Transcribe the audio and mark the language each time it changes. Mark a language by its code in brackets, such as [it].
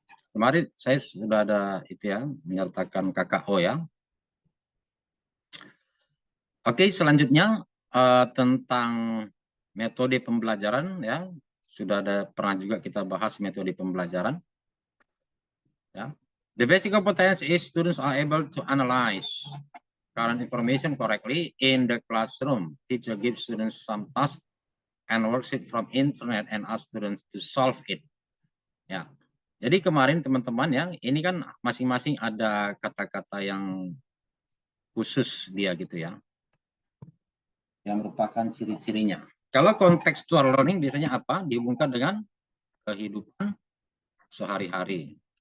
[id] Kemarin saya sudah ada itu ya, menyertakan KKO ya. Oke, selanjutnya tentang metode pembelajaran ya. Sudah ada pernah juga kita bahas metode pembelajaran. Ya. [en] The basic competence is students are able to analyze current information correctly in the classroom. Teacher gives students some task and worksheet from internet and ask students to solve it. [id] Ya. Jadi kemarin teman-teman ya, ini kan masing-masing ada kata-kata yang khusus dia gitu ya. Yang merupakan ciri-cirinya. Kalau contextual learning biasanya apa? Dihubungkan dengan kehidupan sehari-hari.